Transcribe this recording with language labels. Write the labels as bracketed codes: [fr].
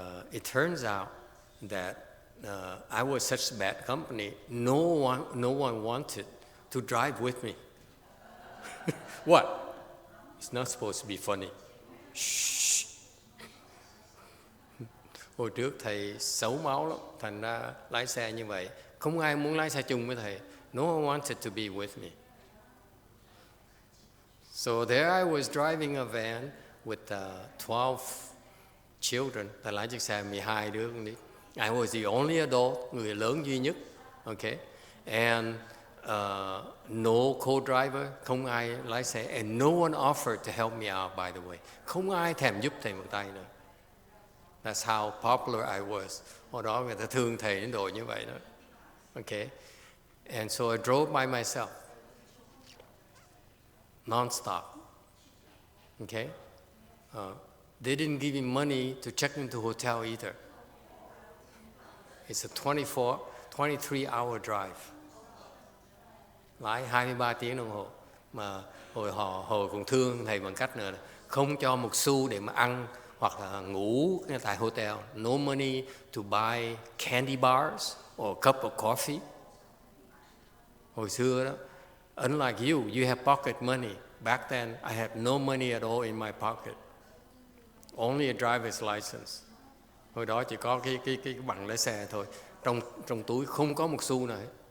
[en] It turns out that I was such bad company. No one wanted to drive with me. What? It's not supposed to be funny. Shh. [vi] Hồi trước thầy xấu máu lắm, thành ra lái xe như vậy. Không ai muốn lái xe chung với thầy. [en] No one wanted to be with me. So there I was driving a van with 12 children. [vi] Thầy lái chiếc xe 12 đứa con nít. [en] I was the only adult, [vi] người lớn duy nhất. [en] Okay? And no co-driver, [vi] không ai lái xe. [en] And no one offered to help me out, by the way. [vi] Không ai thèm giúp thầy một tay nữa. [en] That's how popular I was. [vi] Hồi đó người ta thương thầy đến độ như vậy đó. [en] Okay? And so I drove by myself. Non-stop. Okay? They didn't give me money to check into hotel either. It's a 23-hour drive. [vi] Lái 23 tiếng đồng hồ. Mà hồi còn thương thầy bằng cách nữa là không cho một xu để mà ăn hoặc là ngủ tại hotel. [en] No money to buy candy bars or a cup of coffee. [vi] Hồi xưa đó, [en] unlike you have pocket money. Back then, I had no money at all in my pocket. Only a driver's license. [vi] Hồi đó chỉ có cái bằng lái xe thôi. Trong túi không có một xu nào hết.